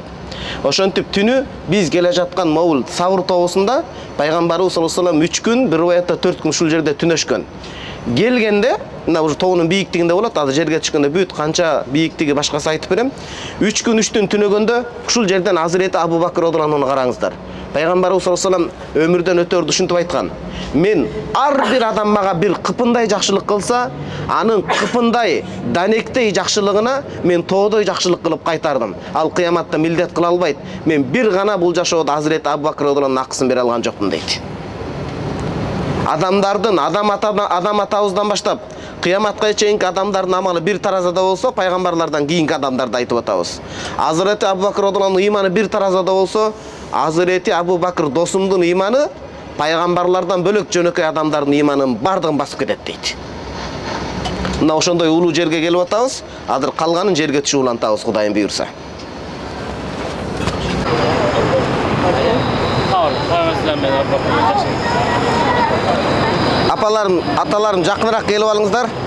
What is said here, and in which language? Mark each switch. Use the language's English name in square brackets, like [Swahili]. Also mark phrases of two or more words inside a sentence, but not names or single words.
[Kyrgyz] Ошентип түнү биз келе жаткан могул Савр тоосунда пайгамбарыбыз [Arabic] صلى الله عليه وسلم [Kyrgyz] 3 күн, бир уятта 4 күн ушул жерде түнөшкөн. Келгенде, мына ушу тоонун бийиктигинде болот, азыр жерге түшкөндө бүт канча бийиктиги башкасы айтып берем. 3 күн 3 түн түнөгөндө ушул жерден Азирети Абу Бакр [Arabic] رضي الله عنه [Kyrgyz] караңыздар. Пайгамбарыбыз [Arabic] صلى الله عليه وسلم [Kyrgyz] өмүрдөн өтөрдү ушинтип айткан. Мен ар бир адам мага бир кыпындай жакшылык кылса, анын кыпындай данектей жакшылыгына мен тоодой жакшылык кылып кайтардым. Ал кыяматта милдет кыла албайт. Мен бир гана бул жашоодо Азирети Абу Бакр [Arabic] رضي الله عنه [Kyrgyz] акысын бере алган жокмун дейт. Адамдардын, адам атабыздан баштап, кыяматка чейинки адамдардын амалы бир таразада болсо, пайгамбарлардан кийинки адамдарды айтып атабыз. Азирети Абу Бакр [Arabic] رضي الله عنه [Kyrgyz] иманы бир таразада болсо, Азирети Абу Бакр досумдун иманы пайгамбарлардан бөлөк жөнөкөй адамдардын иманын бардыгын басып кетет дейт. Мына ошондой улуу жерге келип атабыз, азыр калганын жерге түшүп улантабыз, Кудайым буйрса. Апаларым, аталарым жакыныраак келип алыңыздар.